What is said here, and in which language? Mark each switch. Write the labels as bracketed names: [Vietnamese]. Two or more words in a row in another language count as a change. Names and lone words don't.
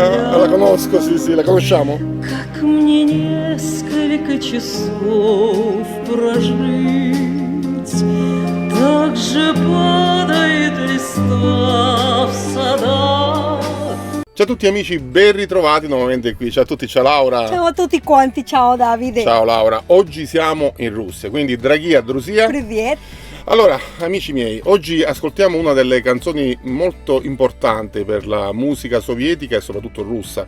[Italian] La conosco, sì, la conosciamo? [Russian] Как мне несколько часов прожить, так же падает листва в садах. [Italian] Ciao a tutti amici, ben ritrovati nuovamente qui. Ciao a tutti, ciao Laura. Ciao a tutti quanti, ciao Davide. Ciao Laura, oggi siamo in Russia, quindi Dragia Drusia. [Russian] Привет. [Italian] Allora, amici miei, oggi ascoltiamo una delle canzoni molto importanti per la musica sovietica e soprattutto russa.